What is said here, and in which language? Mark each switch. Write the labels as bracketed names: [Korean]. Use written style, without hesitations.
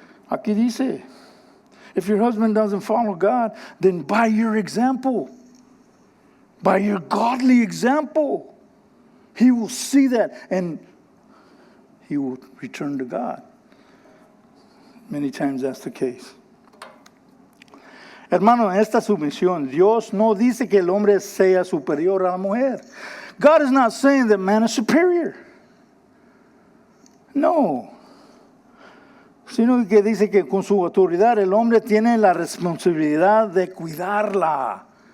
[Spanish] Aquí dice, [English] if your husband doesn't follow God, then by your example, by your godly example, he will see that and he will return to God. Many times that's the case. [Spanish] Hermano, en esta sumisión, Dios no dice que el hombre sea superior a la mujer. [English] God is not saying that man is superior. [Spanish] No. Sino que dice que con su autoridad el hombre tiene la responsabilidad de cuidarla.